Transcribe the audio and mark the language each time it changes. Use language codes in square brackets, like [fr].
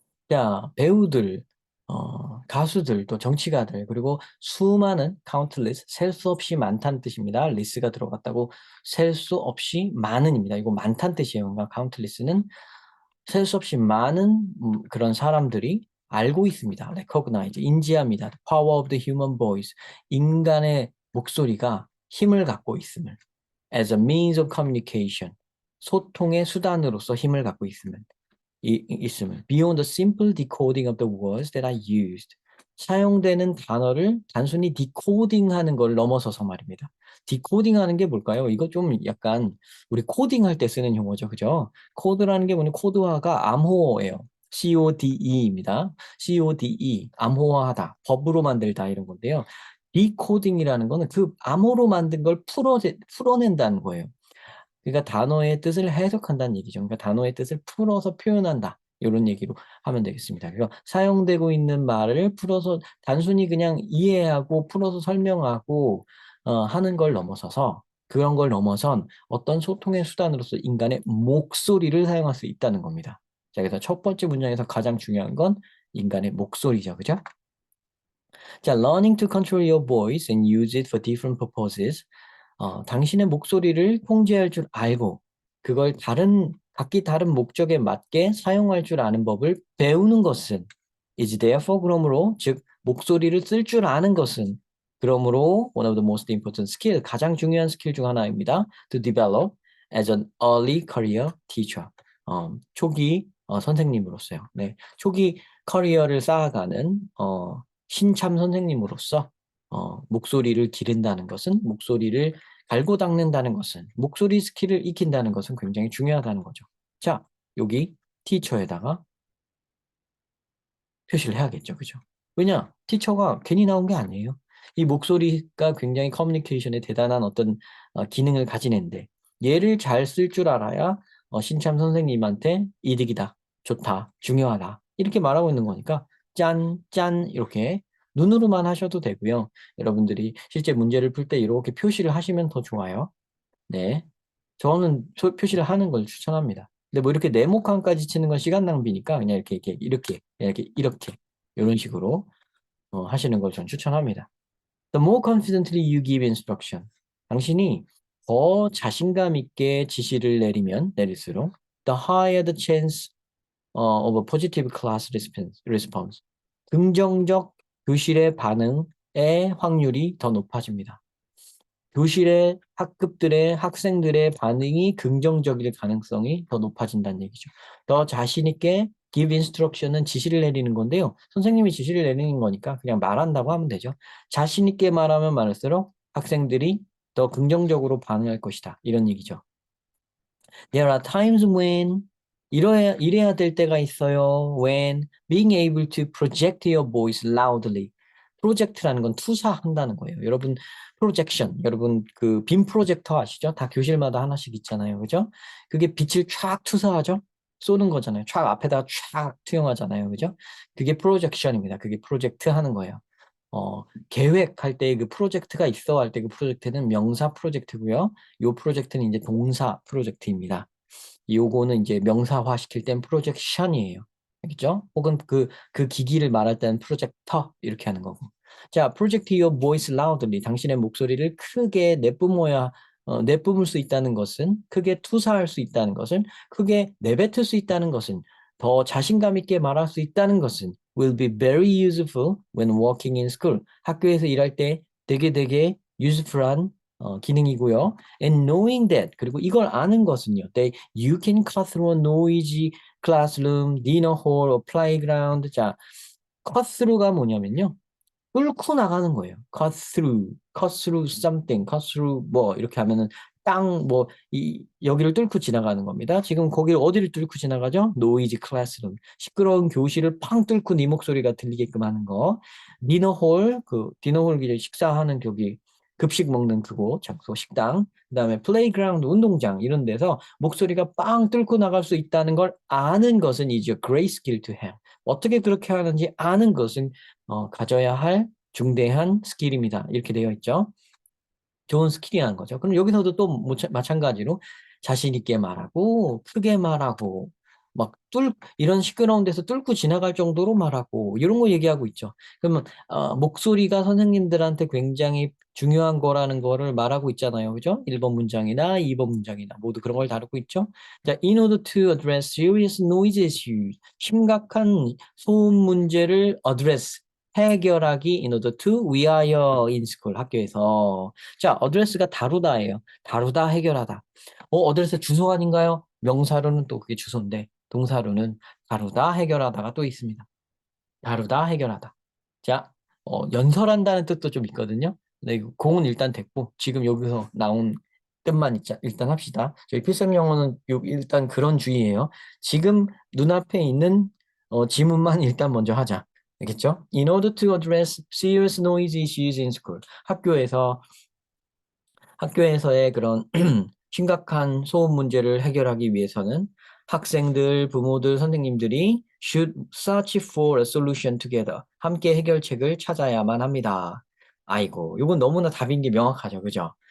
[ko] 자, 배우들, 가수들, 또 정치가들, 그리고 수많은 countless, 셀 수 없이 많다는 뜻입니다. 리스가 들어갔다고 셀 수 없이 많은입니다. 이거 많다는 뜻이에요. 그러니까 countless는 셀 수 없이 많은 그런 사람들이 알고 있습니다. recognize, 인지합니다. [en] The power of the human voice, [ko] 인간의 목소리가 힘을 갖고 있음을. [en] as a means of communication, [ko] 소통의 수단으로서 힘을 갖고 있음을. [en] beyond the simple decoding of the words that are used, [ko] 사용되는 단어를 단순히 디코딩하는 걸 넘어서서 말입니다. 디코딩하는 게 뭘까요? 이거 좀 약간 우리 코딩할 때 쓰는 용어죠, 그죠? 코드라는 게 뭐냐? 코드화가 암호예요. CODE입니다. CODE, 암호화하다, 법으로 만들다 이런 건데요. 디코딩이라는 거는 그 암호로 만든 걸 풀어낸다는 거예요. 그러니까 단어의 뜻을 해석한다는 얘기죠. 그러니까 단어의 뜻을 풀어서 표현한다. 이런 얘기로 하면 되겠습니다. 그래서 사용되고 있는 말을 풀어서 단순히 그냥 이해하고 풀어서 설명하고 하는 걸 넘어서서 그런 걸 넘어선 어떤 소통의 수단으로서 인간의 목소리를 사용할 수 있다는 겁니다. 자, 그래서 첫 번째 문장에서 가장 중요한 건 인간의 목소리죠. 그죠? [en] 자, learning to control your voice and use it for different purposes. [ko] 당신의 목소리를 통제할 줄 알고 그걸 각기 다른 목적에 맞게 사용할 줄 아는 법을 배우는 것은 [en] is therefore [ko] 그러므로 즉 목소리를 쓸 줄 아는 것은 그러므로 [en] one of the most important skill [ko] 가장 중요한 스킬 중 하나입니다. [en] To develop as an early career teacher. [ko] 초기 선생님으로서요. 네, 초기 커리어를 쌓아가는 신참 선생님으로서 목소리를 기른다는 것은 목소리를 갈고 닦는다는 것은 목소리 스킬을 익힌다는 것은 굉장히 중요하다는 거죠. 자, 여기 티처에다가 표시를 해야겠죠. 그죠? 왜냐? 티처가 괜히 나온 게 아니에요. 이 목소리가 굉장히 커뮤니케이션에 대단한 어떤 기능을 가진 앤데 얘를 잘 쓸 줄 알아야 신참 선생님한테 이득이다, 좋다, 중요하다 이렇게 말하고 있는 거니까 짠, 짠 이렇게 눈으로만 하셔도 되고요. 여러분들이 실제 문제를 풀 때 이렇게 표시를 하시면 더 좋아요. 네, 저는 표시를 하는 걸 추천합니다. 근데 뭐 이렇게 네모칸까지 치는 건 시간 낭비니까 그냥 이렇게 이런 식으로 하시는 걸 전 추천합니다. [en] The more confidently you give instruction, [ko] 당신이 더 자신감 있게 지시를 내릴수록 [en] the higher the chance of a positive class response, [ko] 긍정적 교실의 반응의 확률이 더 높아집니다. 교실의 학급들의 학생들의 반응이 긍정적일 가능성이 더 높아진다는 얘기죠. 더 자신 있게 [en] give instruction [ko] 은 지시를 내리는 건데요. 선생님이 지시를 내리는 거니까 그냥 말한다고 하면 되죠. 자신 있게 말하면 말할수록 학생들이 더 긍정적으로 반응할 것이다. 이런 얘기죠. [en] There are times when [ko] 이래야 될 때가 있어요. [en] When being able to project your voice loudly. [ko] 프로젝트라는 건 투사한다는 거예요. 여러분 프로젝션, 여러분 그 빔 프로젝터 아시죠? 다 교실마다 하나씩 있잖아요. 그죠? 그게 빛을 촥 투사하죠? 쏘는 거잖아요. 촥 앞에다가 촥 투영하잖아요. 그죠? 그게 프로젝션입니다. 그게 프로젝트 하는 거예요. 계획할 때 그 프로젝트가 있어 할 때 그 프로젝트는 명사 프로젝트고요. 요 프로젝트는 이제 동사 프로젝트입니다. 요거는 이제 명사화 시킬 땐 프로젝션이에요. 알겠죠? 혹은 그 기기를 말할 때는 프로젝터 이렇게 하는 거고. [en] 자, project your voice loudly. [ko] 당신의 목소리를 크게 내뿜을 수 있다는 것은, 크게 투사할 수 있다는 것은, 크게 내뱉을 수 있다는 것은 더 자신감 있게 말할 수 있다는 것은 [en] will be very useful when working in school. [ko] 학교에서 일할 때 되게 useful한 기능이고요. [en] And knowing that [ko] 그리고 이걸 아는 것은요. [en] That you can cut through a noisy classroom, dinner hall, or playground. [ko] 자, cut through가 뭐냐면요. 뚫고 나가는 거예요. cut through something, cut through 뭐 이렇게 하면은 땅 뭐 이 여기를 뚫고 지나가는 겁니다. 지금 거기를 어디를 뚫고 지나가죠? [en] noisy classroom. [ko] 시끄러운 교실을 팡 뚫고 네 목소리가 들리게끔 하는 거. 디너홀 그 디너홀 이제 식사하는 저기 급식 먹는 그곳 장소 식당. 그다음에 플레이그라운드 운동장 이런 데서 목소리가 빵 뚫고 나갈 수 있다는 걸 아는 것은 [en] is a great skill to have. [ko] 어떻게 그렇게 하는지 아는 것은 가져야 할 중대한 스킬입니다. 이렇게 되어 있죠. 좋은 스킬이라는 거죠. 그럼 여기서도 또 마찬가지로 자신 있게 말하고 크게 말하고 막 이런 시끄러운 데서 뚫고 지나갈 정도로 말하고 이런 거 얘기하고 있죠. 그러면 목소리가 선생님들한테 굉장히 중요한 거라는 거를 말하고 있잖아요. 그죠? 1번 문장이나 2번 문장이나 모두 그런 걸 다루고 있죠. [en] 자, in order to address serious noise issues, [ko] 심각한 소음 문제를 [en] address, [ko] 해결하기 [en] in order to [ko] 위하여 [en] in school, [ko] 학교에서. 자, 어드레스가 다루다예요. 다루다, 해결하다. 어드레스 주소 아닌가요? 명사로는 또 그게 주소인데 동사로는 다루다, 해결하다가 또 있습니다. 다루다, 해결하다. 자, 연설한다는 뜻도 좀 있거든요. 네, 공은 일단 됐고 지금 여기서 나온 뜻만 일단 합시다. 저희 필성 영어는 일단 그런 주의예요. 지금 눈앞에 있는 지문만 일단 먼저 하자. 알겠죠? [en] In order to address serious noise issues in school. [ko] 학교에서의 그런 심각한 소음 문제를 해결하기 위해서는 학생들, 부모들, 선생님들이 [en] should search for a solution together. [ko] 함께 해결책을 찾아야만 합니다. 아이고, 이건 너무나 답인 게 명확하죠. 그죠?